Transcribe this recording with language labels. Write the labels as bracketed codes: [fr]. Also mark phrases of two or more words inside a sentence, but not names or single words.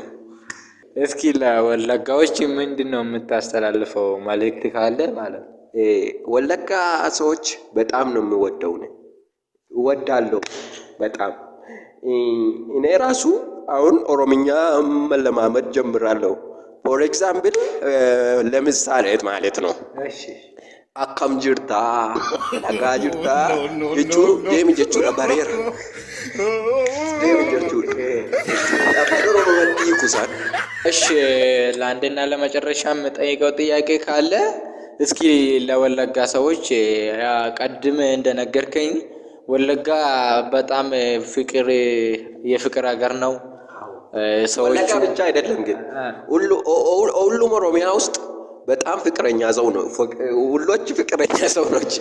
[am] እስኪ ለወለጋዎች ምንድነው የምታስተላልፈው መልእክት ካለ ማለት? ወለጋ ሰዎች በጣም ነው የሚወደው ነው። እወዳለሁ በጣም። እኔ ራሱ አሁን ኦሮምኛ መለማመድ ጀምራለሁ። [en] for example [am] ለምሳሌ ማለት ነው እሺ [om] akkam jirta nagaa jirta jechuun deemi jechuudha bareera deemi jechuudha afaan oromoon hiikusan [am] እሺ ለአንድና ለመጨረሻ የምጠይቀው ጥያቄ ካለ እስኪ ለወለጋ ሰዎች ቀድም እንደነገርከኝ ወለጋ በጣም የፍቅር ሀገር ነው። ሰዎች ወለጋ ብቻ አይደለም ግን ሁሉም ኦሮሚያ ውስጥ በጣም ፍቅረኛ ሰው ነው። ሁሎች ፍቅረኛ ሰው ናቸው